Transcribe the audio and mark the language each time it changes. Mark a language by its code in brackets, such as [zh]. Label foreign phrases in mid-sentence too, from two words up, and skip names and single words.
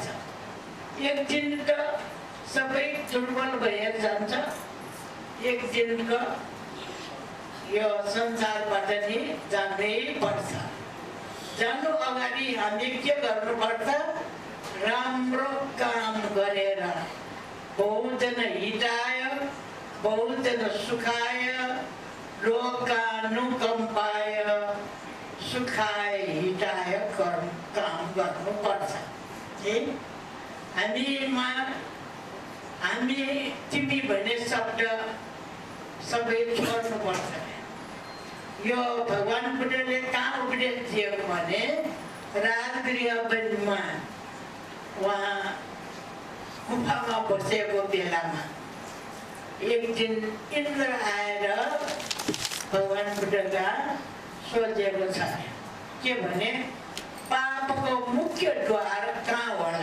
[ne] एक दिन त सबै दुर्बल भएर जान्छ, एक दिन त यो संसारबाट नि जानै पर्छ। जानु अगाडि हामी के गर्नुपर्छ? राम्रो काम गरेर [pi] बहुजन हिताय बहुजन सुखाय लोकानुकम्पाय सुखाय हिताय [ne] काम गर्नुपर्छ। हामी तिमी भन्ने शब्द सबै छोड्नुपर्छ। यो भगवान बुद्धले कहाँ उपदेश दियो भने राजगृह वनमा उहाँ गुफामा बसेको बेलामा एक दिन इन्द्र आएर भगवान बुद्धका सोचेको छ के भने पापको मुख्य द्वार कहाँ होला?